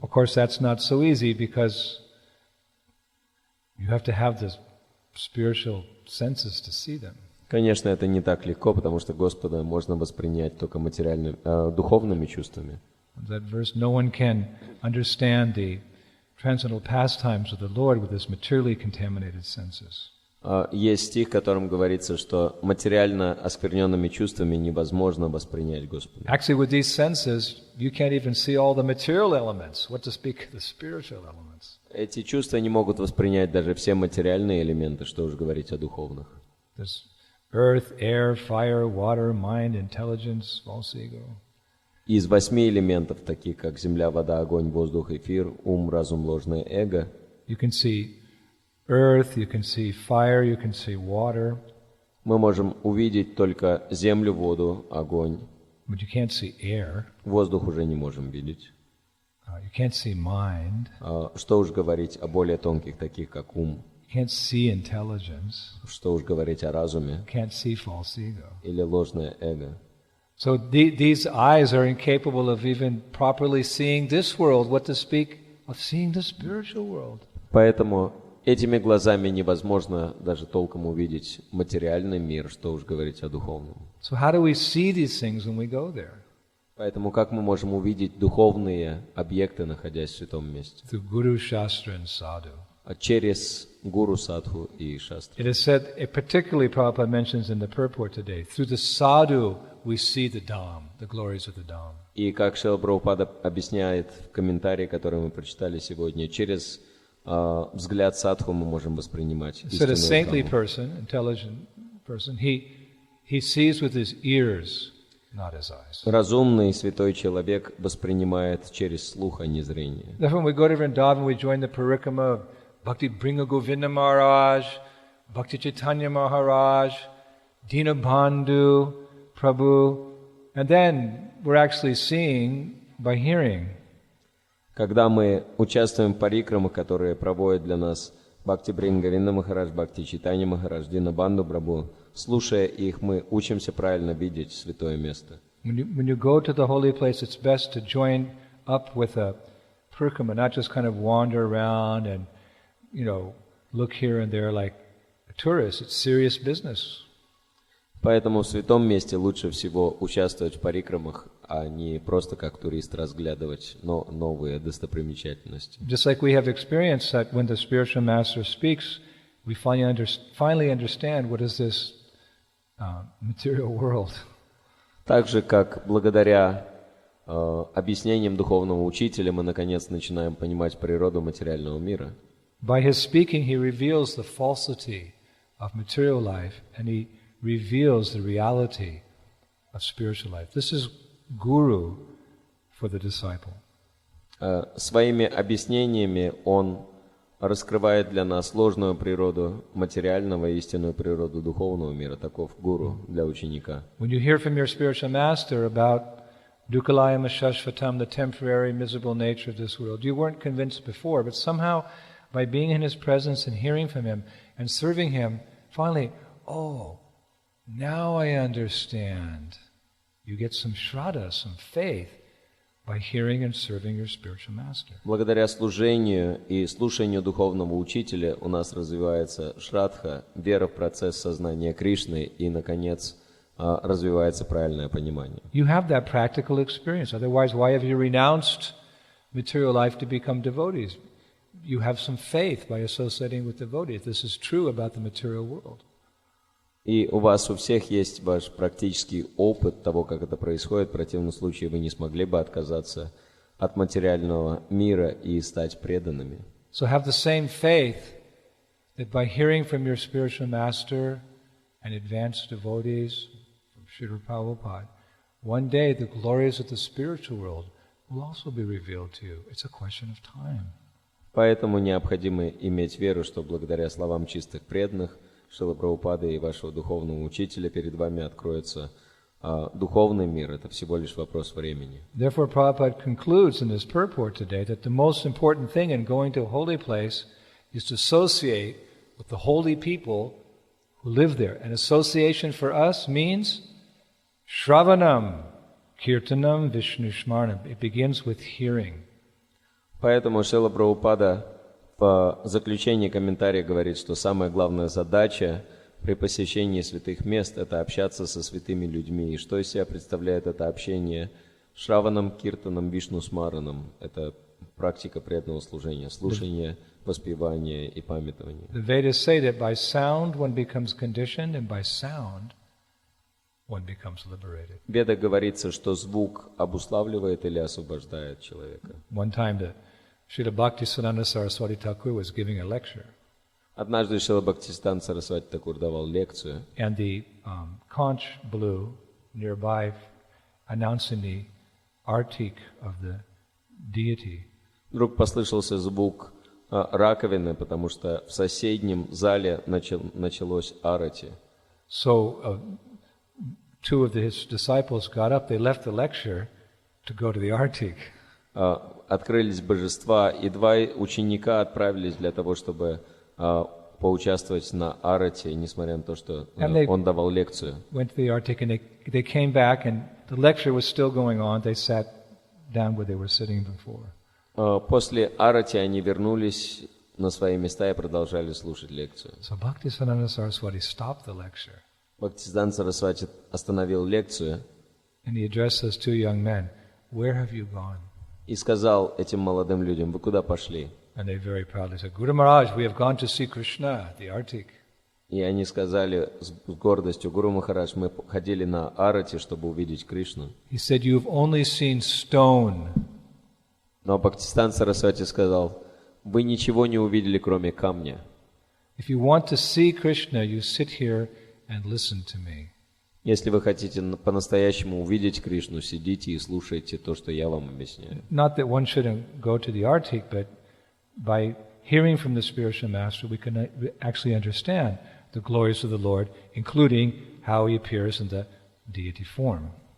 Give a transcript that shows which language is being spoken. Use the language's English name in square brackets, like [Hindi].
[English] Of course, that's not so easy because you have to have the spiritual senses to see them. [Russian] Конечно, это не так легко, потому что Господа можно воспринять только духовными чувствами. [English] That verse, no one can understand the transcendental pastimes of the Lord with his materially contaminated senses. [Russian] Есть стих, в котором говорится, что материально оскверненными чувствами невозможно воспринять Господа. [English] Actually, with these senses, you can't even see all the material elements. What to speak of the spiritual elements? [Russian] Эти чувства не могут воспринять даже все материальные элементы, что уж говорить о духовных. [English] There's earth, air, fire, water, mind, intelligence, false ego. [Russian] Из 8 элементов, таких как земля, вода, огонь, воздух, эфир, ум, разум, ложное эго. [English] You can see earth, you can see fire, you can see water. [Russian] Мы можем увидеть только землю, воду, огонь. [English] But you can't see air. [Russian] Воздух уже не можем видеть. [English] You can't see mind. [Russian] Что уж говорить о более тонких, таких как ум. [English] You can't see intelligence. [Russian] Что уж говорить о разуме. [English] You can't see false ego. [Russian] Или ложное эго. [English] So these eyes are incapable of even properly seeing this world, what to speak of seeing the spiritual world. [Russian] Поэтому этими глазами невозможно даже толком увидеть материальный мир, что уж говорить о духовном. [English] So how do we see these things when we go there? [Russian] Поэтому как мы можем увидеть духовные объекты, находясь в святом месте? [English] Through Guru, Shastra and Sadhu. [Russian] Через Гуру, Садху и Шастру. [English] It is said, particularly Prabhupada mentions in the purport today, through the Sadhu we see the Dham, the glories of the Dham. [Russian] И как Шрила Прабхупада объясняет в комментарии, который мы прочитали сегодня, через взгляд садху мы можем воспринимать истинную [English] a saintly [Russian] Дхамму. [English] person, intelligent person, he sees with his ears, not his eyes. [Russian] Разумный святой человек воспринимает через слух, а не зрение. [English] Therefore, when we go to Vrindavan, we join the parikrama of Bhakti Bringa Govinda Maharaj, Bhakti Chaitanya Maharaj, Dinabandhu, Prabhu, and then we're actually seeing by hearing. [Russian] Когда мы участвуем в парикрамах, которые проводят для нас Бхакти Брингавинда Махарадж, Бхакти Чайтанья Махарадж, Динабанду Прабху, слушая их, мы учимся правильно видеть святое место. [English] When you go to the holy place, it's best to join up with a parikrama, not just kind of wander around and, look here and there like a tourist. It's serious business. [Russian] Поэтому в святом месте лучше всего участвовать в парикрамах, а не просто как турист разглядывать новые достопримечательности. [English] Just like we have experienced that when the spiritual master speaks, we finally understand what is this material world. [Russian] Так же, как благодаря объяснениям духовного учителя мы наконец начинаем понимать природу материального мира. [English] By his speaking, he reveals the falsity of material life, and he reveals the reality of spiritual life. This is Guru for the disciple. [Russian] Своими объяснениями он раскрывает для нас ложную природу материального и истинную природу духовного мира. Таков гуру для ученика. [English] When you hear from your spiritual master about dukkhalayam shashvatam, the temporary miserable nature of this world, you weren't convinced before, but somehow by being in his presence and hearing from him and serving him, finally, oh, now I understand. You get some shraddha, some faith, by hearing and serving your spiritual master. [Russian] Благодаря служению и слушанию духовного учителя у нас развивается шрадха, вера в процесс сознания Кришны, и, наконец, развивается правильное понимание. [English] You have that practical experience. Otherwise, why have you renounced material life to become devotees? You have some faith by associating with devotees. This is true about the material world. [Russian] И у вас у всех есть ваш практический опыт того, как это происходит. В противном случае вы не смогли бы отказаться от материального мира и стать преданными. [English] So have the same faith that by hearing from your spiritual master and advanced devotees, from Srila Prabhupada, one day the glories of the spiritual world will also be revealed to you. It's a question of time. [Russian] Поэтому необходимо иметь веру, что благодаря словам чистых преданных Шрилы Прабхупады и вашего духовного учителя перед вами откроется духовный мир. Это всего лишь вопрос времени. [English] Therefore, Prabhupada concludes in his purport today that the most important thing in going to a holy place is to associate with the holy people who live there. And association for us means Shravanam, Kirtanam, Vishnu Shmarnam. It begins with hearing. [Russian] Поэтому Шрила Прабхупада в заключении комментария говорит, что самая главная задача при посещении святых мест – это общаться со святыми людьми. И что из себя представляет это общение? Шраванам, Киртаном, Вишну Смараном – это практика преданного служения, слушание, воспевание и памятование. [English] The Vedas say that by sound one becomes conditioned, and by sound one becomes liberated. [Russian] В Ведах говорится, что звук обуславливает или освобождает человека. [English] One time the Srila Bhaktisiddhanta Saraswati Thakur was giving a lecture. [Russian] Однажды Шрила Бхактисиданта Сарасвати Такур давал лекцию. [English] And the conch blew nearby, announcing the artik of the deity. [Russian] Вдруг послышался звук раковины, потому что в соседнем зале началось арати. [English] So two of his disciples got up, they left the lecture to go to the artik. [Russian] Открылись божества, и два ученика отправились для того, чтобы поучаствовать на арате, несмотря на то, что он давал лекцию. [English] Went to the artik and they came back and the lecture was still going on. They sat down where they were sitting before. [Russian] После арати они вернулись на свои места и продолжали слушать лекцию. [English] So Bhaktisiddhanta Saraswati stopped the lecture. [Russian] Бхактисиданта Сарасвати остановил лекцию. [English] And he addressed those two young men, "Where have you gone?" [Russian] И сказал этим молодым людям: вы куда пошли? [English] And they very proudly said, "Guru Maharaj, we have gone to see Krishna at the artik." [Russian] И они сказали с гордостью: Гуру Махарадж, мы ходили на арати, чтобы увидеть Кришну. [English] He said, "You've only seen stone." [Russian] Но Бхактисиданта Сарасвати сказал: вы ничего не увидели, кроме камня. [English] If you want to see Krishna, you sit here and listen to me. [Russian] Если вы хотите по-настоящему увидеть Кришну, сидите и слушайте то, что я вам объясняю. [English] Not that one shouldn't go to the artik, but by hearing from the spiritual master, we can actually understand the glories of the Lord, including how he appears in the deity form.